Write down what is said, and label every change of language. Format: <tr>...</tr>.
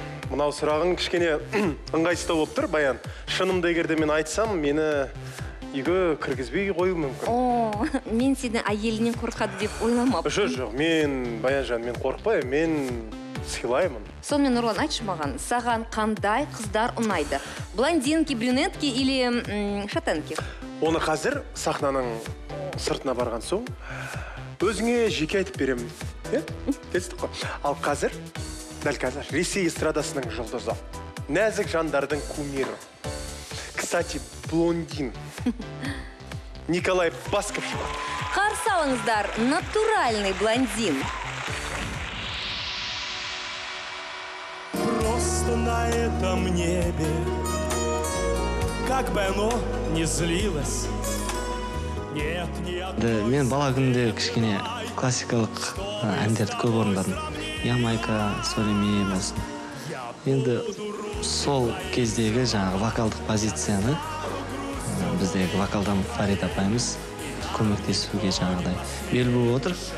<kk>Мынау сұрағың кішкене ыңғайсыздау болып тұр, Баян. Шынымды егерде мен айтсам, мені үйге кіргізбей қою мүмкін. Мен сені әйелінен қорқады деп ойламаппын. Жоқ, мен, Баянжан, мен қорықпаймын, мен сыйлаймын. Сонымен, Нұрлан, айтшы маған, саған қандай қыздар ұнайды?</kk> <ru>Блондинки, брюнетки или шатенки?</ru> <kk>Оны қазір сахнаның сыртына барған соң, өзіңе жеке айтып беремін. Келістік қой. Ал қазір, дәл қазір, Ресей эстрадасының жұлдызы. Нәзік жандардың кумирі.</kk> <ru>Кстати, блондин. Николай Басков.</ru> <kk>Қарсы алыңыздар,</kk> <ru>натуральный блондин. Просто на этом небе, как бы оно ни злилось, нет ни одной...</ru> <kk>Мен бала күнде кішкене классикалық әндерді көп орындадым. Ямайка, Солеме болсын. Енді сол кездегі жаңағы вокалдық позицияны біздегі вокалдан Фарид апайымыз көмектесуге жаңағыдай бел буып отыр.</kk>